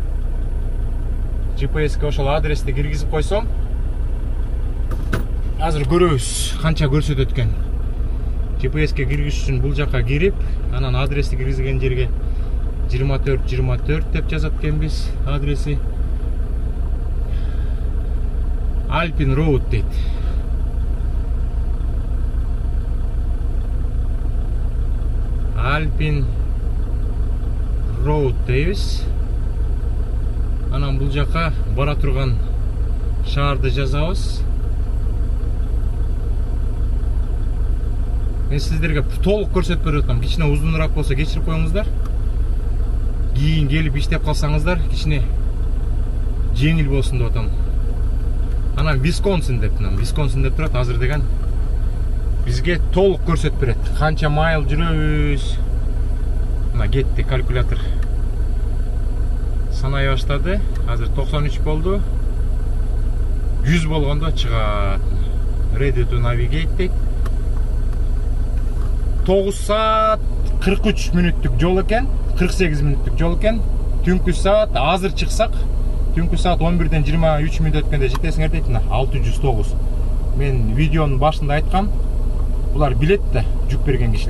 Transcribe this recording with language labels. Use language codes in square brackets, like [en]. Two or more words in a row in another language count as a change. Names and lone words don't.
[ky] GPS-ке ошол адрести киргизип койсом, азыр көрөбүз канча көрсөтөт экен. GPS-ке киргизиш үчүн бул жакка кирип, анан адрести киргизген жерге 24 деп жазат экенбиз адреси. Alpine Road дейт. Alpine Road дейбиз. Анан бул жака бара турган шаарды жазабыз. Мен сиздерге толук көрсөтүп берип атам. Кичине узунураак болсо кечирип коюңуздар. Кийин келип иштеп калсаңыздар, кичине жеңил болсун деп атам. Анан Висконсин деп турат. Азыр деген бизге толук көрсөтүп берет. Канча майл жүрөбүз. Мына кетти калькулятор. Санай баштады. Азыр 93 болду. 100 болгондо чыгат. [en] Ready to navigate [ky] дейт. 9 saat 43 мүнөттүк жол экен, 48 мүнөттүк жол экен. Түнкү саат азыр чыксак, түнкү саат 11-ден 23 мүнөт өткөндө жетесиңер дейт. 609. Мен видеонун башында айткам. Булар билет да жүк берген кишилер.